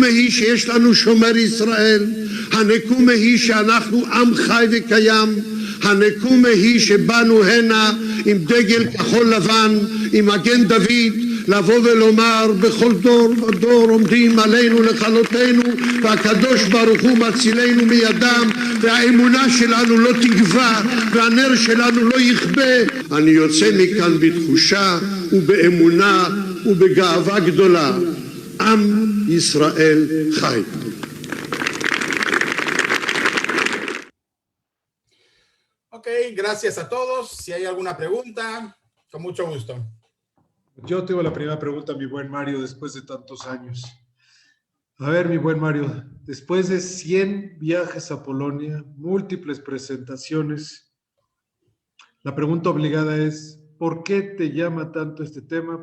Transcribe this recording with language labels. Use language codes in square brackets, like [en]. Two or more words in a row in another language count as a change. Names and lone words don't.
[he] היא שיש לנו שומר ישראל, הנקומה היא שאנחנו עם חי וקיים, הנקומה היא שבאנו הנה עם דגל כחול לבן, עם מגן דוד, לבוא ולומר בכל דור ודור עומדים עלינו לכלותנו והקדוש ברוך הוא מצילנו מידם והאמונה שלנו לא תגווע והנר שלנו לא יכבה. אני יוצא מכאן בתחושה ובאמונה ובגאווה גדולה. עם ישראל חי. [es] Ok, gracias a todos. Si hay alguna pregunta, con mucho gusto. Yo tengo la primera pregunta, mi buen Mario, después de tantos años. A ver, mi buen Mario, después de 100 viajes a Polonia, múltiples presentaciones, la pregunta obligada es, ¿por qué te llama tanto este tema?